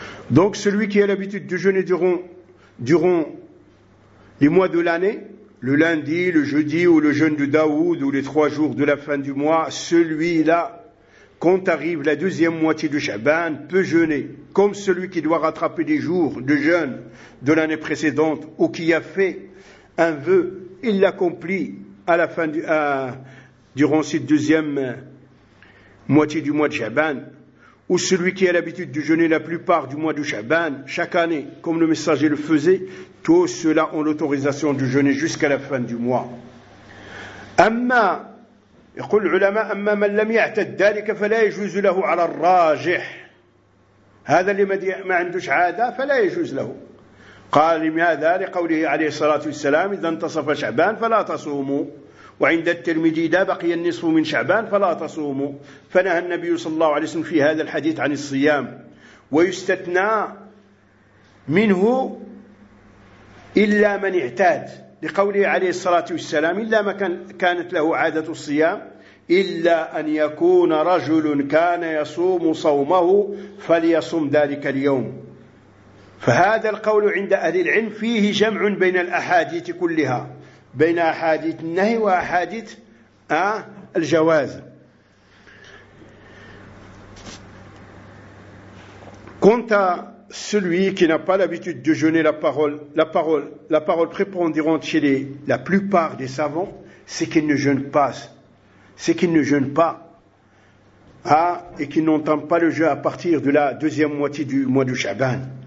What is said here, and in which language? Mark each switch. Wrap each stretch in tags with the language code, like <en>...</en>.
<fr>Donc celui qui a l'habitude de jeûner durant les mois de l'année, le lundi, le jeudi ou le jeûne de Daoud ou les trois jours de la fin du mois, celui-là, quand arrive la deuxième moitié de Chaban, peut jeûner, comme celui qui doit rattraper des jours de jeûne de l'année précédente ou qui a fait un vœu, il l'accomplit à la fin durant cette deuxième moitié du mois de Chaban. Ou celui qui a l'habitude de jeûner la plupart du mois de Chaban, chaque année, comme le messager le faisait, tous ceux-là ont l'autorisation de jeûner jusqu'à la fin du mois.</fr> <ar>Amma, يقول العلماء, أما من لم يعتد ذلك فلا يجوز له على الراجح. هذا اللي ما عندوش عادة فلا يجوز له. قال لماذا لقوله عليه الصلاة والسلام إذا انتصف شعبان فلا تصوموا. وعند الترمذي ده بقي النصف من شعبان فلا تصوموا. فنهى النبي صلى الله عليه وسلم في هذا الحديث عن الصيام. ويستثنى منه إلا من اعتاد لقوله عليه الصلاة والسلام إلا ما كانت له عادة الصيام إلا أن يكون رجل كان يصوم صومه فليصوم ذلك اليوم. فهذا القول عند أهل العلم فيه جمع بين الأحاديث كلها, بين أحاديث النهي وأحاديث الجواز.</ar> <fr>كنت celui qui n'a pas l'habitude de jeûner, la parole prépondérante chez la plupart des savants, c'est qu'ils ne jeûnent pas. C'est qu'ils ne jeûnent pas. Et qu'ils n'entendent pas le jeûne à partir de la deuxième moitié du mois de Chaban.</fr>